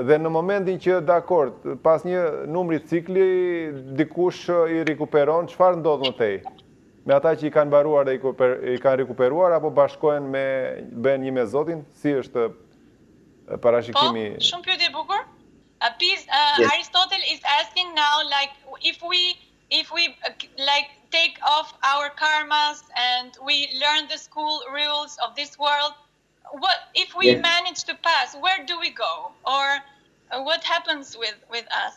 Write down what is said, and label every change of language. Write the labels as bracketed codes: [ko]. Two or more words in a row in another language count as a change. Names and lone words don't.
[sq] Dhe në momentin që, dakord, pas një numri cikli, dikush i rikuperon, çfarë ndodh më tej? Me ata që i kanë mbaruar dhe i kanë rikuperuar, apo bashkohen bën një me Zotin? Si është parashikimi? Po, shumë pyetje e bukur. [en] Aristotle is asking now, like, if we like take off our karmas and we learn the school rules of this world, what if we manage to pass? Where do we go, or what happens with us?